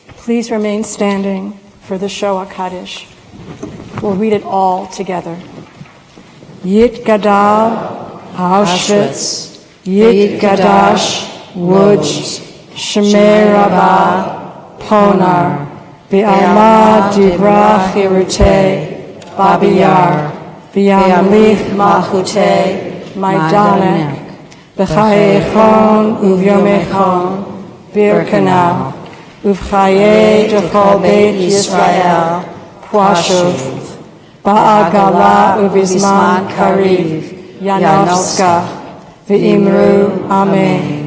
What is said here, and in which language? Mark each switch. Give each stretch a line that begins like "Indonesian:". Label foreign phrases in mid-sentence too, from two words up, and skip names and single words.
English: Please remain standing for the Shoah Kaddish. We'll read it all together.
Aramaic: יתגדל, Auschwitz, ויתקדש, Łódź, שמיה רבא, Ponar, בעלמא די ברא כרעותה, Babi Yar, וימליך מלכותה, Maidanek, בחייכון וביומיכון, Birkenau, ובחיי דכל בית ישראל, Pwashuv, בעגלא ובזמן קריב, Yanovska, ואמרו, אמן.